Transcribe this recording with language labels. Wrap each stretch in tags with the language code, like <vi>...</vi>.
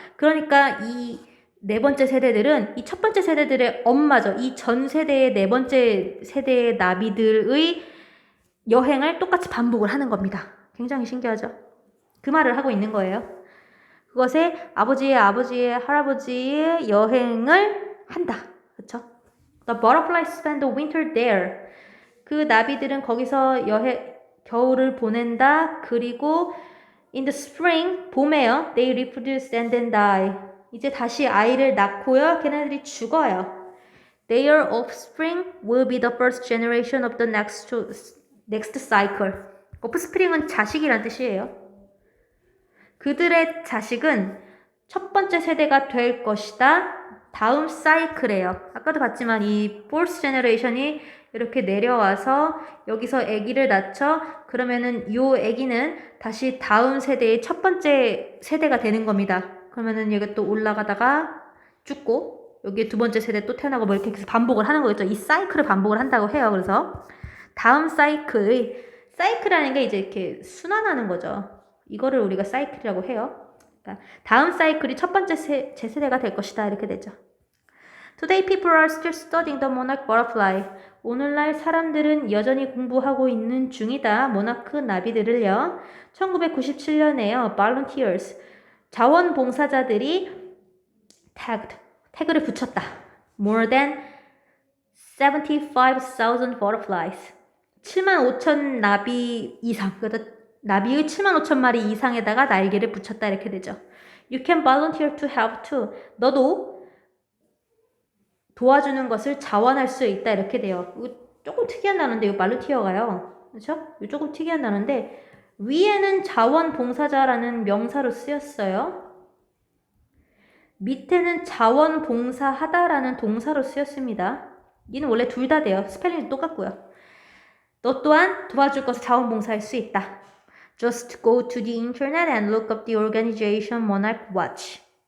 <ko>그러니까 이 네 번째 세대들은 이 첫 번째 세대들의 엄마죠. 이 전 세대의 네 번째 세대의 나비들의 여행을 똑같이 반복을 하는 겁니다. 굉장히 신기하죠? 그 말을 하고 있는 거예요. 그것에 아버지의 할아버지의 여행을 한다. 그쵸?</ko> <en>The butterflies spend the winter there.</en> <ko>그 나비들은 거기서 겨울을 보낸다. 그리고</ko> <en>in the spring,</en> <ko>봄에요.</ko> <en>They reproduce and then die.</en> <ko>이제 다시 아이를 낳고요. 걔네들이 죽어요.</ko> <en>Their offspring will be the first generation of the next cycle.</en> <ko>offspring은 자식이란 뜻이에요. 그들의 자식은 첫 번째 세대가 될 것이다. 다음 사이클이에요. 아까도 봤지만 이 fourth generation이 이렇게 내려와서 여기서 아기를 낳죠. 그러면은 요 아기는 다시 다음 세대의 첫 번째 세대가 되는 겁니다. 그러면은 여기 또 올라가다가 죽고 여기 두 번째 세대 또 태어나고 뭐 이렇게 해서 반복을 하는 거겠죠. 이 사이클을 반복을 한다고 해요. 그래서 다음 사이클이라는 게 이제 이렇게 순환하는 거죠. 이거를 우리가 사이클이라고 해요. 그러니까 다음 사이클이 첫 번째 세대가 될 것이다. 이렇게 되죠.</ko> <en>Today people are still studying the monarch butterfly.</en> <ko>오늘날 사람들은 여전히 공부하고 있는 중이다. 모나크 나비들을요. 1997년에요. Volunteers 자원봉사자들이 태그를 붙였다.</ko> <en>More than 75,000 butterflies.</en> <ko>75,000 나비 이상. 그러니까 나비의 75,000 마리 이상에다가 날개를 붙였다 이렇게 되죠.</ko> <en>You can volunteer to help too.</en> <ko>너도 도와주는 것을 자원할 수 있다 이렇게 돼요. 이거 조금 특이한 단어인데 이거 volunteer가요. 그렇죠? 이거 조금 특이한 단어인데 위에는 자원봉사자라는 명사로 쓰였어요. 밑에는 자원봉사하다라는 동사로 쓰였습니다. 얘는 원래 둘 다 돼요. 스펠링도 똑같고요. 너 또한 도와줄 것을 자원봉사할 수 있다.</ko> <en>Just go to the internet and look up the organization Monarch Watch.</en>